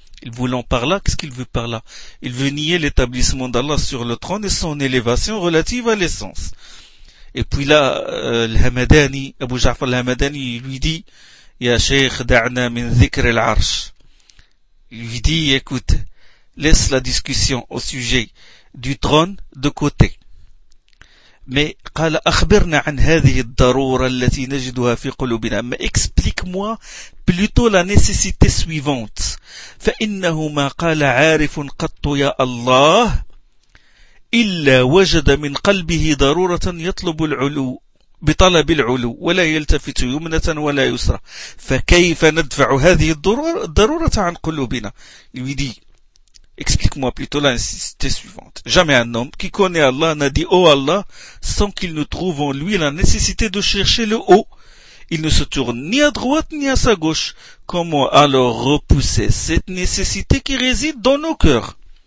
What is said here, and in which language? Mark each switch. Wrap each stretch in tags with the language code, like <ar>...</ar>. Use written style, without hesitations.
<fr>Il voulant par là, qu'est-ce qu'il veut par là? Il veut nier l'établissement d'Allah sur le trône et son élévation relative à l'essence. Et puis là, l'Hamadani, Abu Ja'far al-Hamadani, lui dit,</fr> <ar>Ya Sheikh da'na min zikr al-arsh.</ar> <fr>Il lui dit, écoute, laisse la discussion au sujet du trône de côté. Mais,</fr> <ar>قال أخبرنا عن هذه الضرورة التي نجدها في قلوبنا.</ar> <fr>Mais explique-moi plutôt la nécessité suivante.</fr> <ar>فإنه ما قال عارف قط يا الله إلا وجد من قلبه ضرورة يطلب العلو بطلب العلو ولا يلتفت يمنة ولا يسرى فكيف ندفع هذه الضرورة عن قلوبنا.</ar> <fr>Il lui dit, explique-moi plutôt la nécessité suivante. Jamais un homme qui connaît Allah n'a dit « Oh Allah » sans qu'il ne trouve en lui la nécessité de chercher le haut. Il ne se tourne ni à droite ni à sa gauche. Comment alors repousser cette nécessité qui réside dans nos cœurs?</fr>